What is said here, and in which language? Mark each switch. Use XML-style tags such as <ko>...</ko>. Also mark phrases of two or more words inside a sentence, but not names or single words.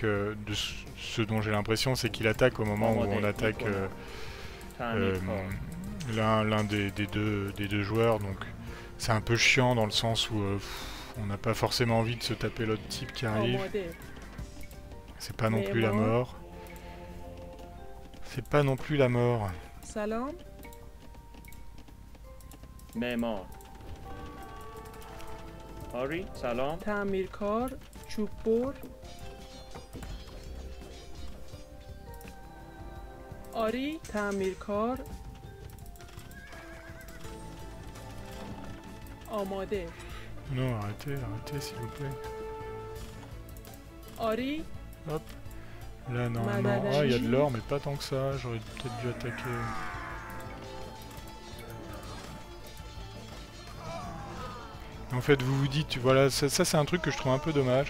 <fr>de ce dont j'ai l'impression, c'est qu'il attaque au moment où on attaque l'un des deux joueurs, donc c'est un peu chiant dans le sens où on n'a pas forcément envie de se taper l'autre type qui arrive.</fr> <fa>آماده</fa> <fr>C'est pas non plus la mort. C'est pas non plus la mort.</fr> <fa>سلام معمار آری سلام تعمیرکار چوب بر آری تعمیرکار آماده</fa> <fr>Non, arrêtez, s'il vous plaît.</fr> <fa>آری</fa> <fr>Hop. Là, normalement... Ah, il y a de l'or, mais pas tant que ça. J'aurais peut-être dû attaquer... En fait, vous vous dites, voilà, ça c'est un truc que je trouve un peu dommage.</fr>